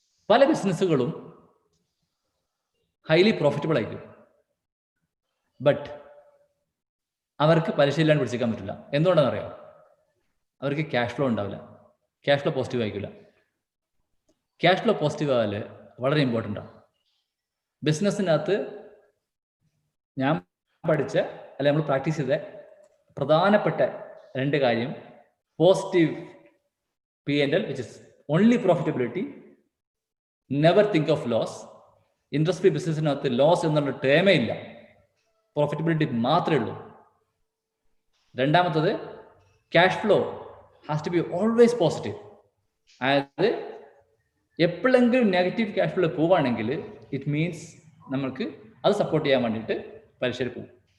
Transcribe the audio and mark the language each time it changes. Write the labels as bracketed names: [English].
[Malayalam] പല ബിസിനസ്സുകളും highly profitable ആയിരിക്കും, but അവർക്ക് പലിശ ഇല്ലാണ്ട് പിടിച്ചേക്കാൻ പറ്റില്ല. എന്തുകൊണ്ടാണെന്ന് അറിയാം? അവർക്ക് ക്യാഷ് ഫ്ലോ ഉണ്ടാവില്ല. ക്യാഷ് ഫ്ലോ പോസിറ്റീവ് ആയിരിക്കില്ല. ക്യാഷ് ഫ്ലോ പോസിറ്റീവ് ആയാൽ വളരെ ഇമ്പോർട്ടൻ്റ് ആണ്. ബിസിനസ്സിനകത്ത് ഞാൻ പഠിച്ച നമ്മൾ പ്രാക്ടീസ് ചെയ്ത പ്രധാനപ്പെട്ട 2 കാര്യം, [English] Positive P&L, which is only profitability, never think of loss. [Malayalam] Industry ബിസിനസ്സിനകത്ത് loss എന്നുള്ള ടേമേ ഇല്ല, പ്രോഫിറ്റബിലിറ്റി മാത്രമേ ഉള്ളൂ. [English] രണ്ടാമത്തത്, cash flow has to be always positive. [Malayalam] അതായത് എപ്പോഴെങ്കിലും നെഗറ്റീവ് ക്യാഷ് ഫ്ലോ പോവുകയാണെങ്കിൽ ഇറ്റ് മീൻസ് നമുക്ക് അത് സപ്പോർട്ട് ചെയ്യാൻ വേണ്ടിയിട്ട് പലിശയിൽ പോകും.